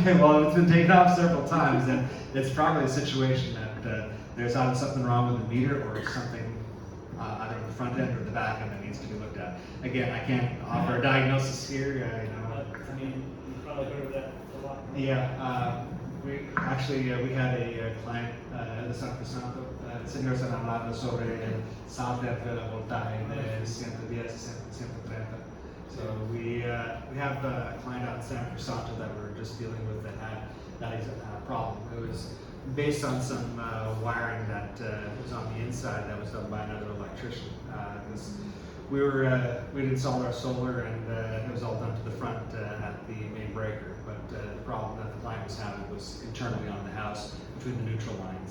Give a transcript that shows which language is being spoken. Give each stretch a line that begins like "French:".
English: okay, well, if it's been taken off several times, then it's probably a situation that there's either something wrong with the meter or something either on the front end or the back end that needs to be looked at. Again, I can't offer a diagnosis here, But, I mean, you probably heard of that a lot. Yeah, we had a client
Spanish: de San Crisanto. El señor se han hablado sobre el salto de la voltaje de 110 a 130.
English: So we have a client out in San Crisanto that we're just dealing with that had that problem. It was based on some wiring that was on the inside that was done by another electrician. We'd installed our solar and it was all done to the front at the main breaker, but the problem that the client was having was internally on the house between the neutral lines.